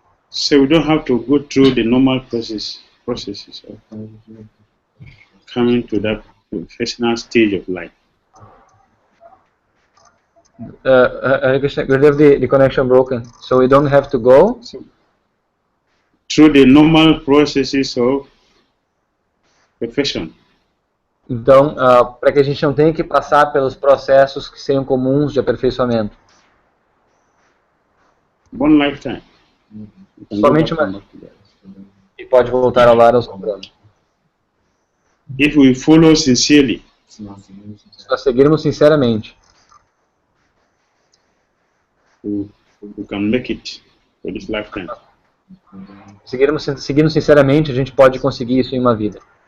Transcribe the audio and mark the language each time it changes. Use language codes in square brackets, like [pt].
[en] So we don't have to go through the normal processes of coming to that professional stage of life. The connection broken. So we don't have to go through the normal processes of perfection. [pt] Então, para que a gente não tenha que passar pelos processos que seriam comuns de aperfeiçoamento. [en] 1 lifetime. [pt] Somente uma. E pode voltar ao lar ao Supremo. [en] If we follow sincerely, [pt] Se nós seguirmos sinceramente, [en] we can make it for this lifetime. [pt] seguindo sinceramente, a gente pode conseguir isso em uma vida.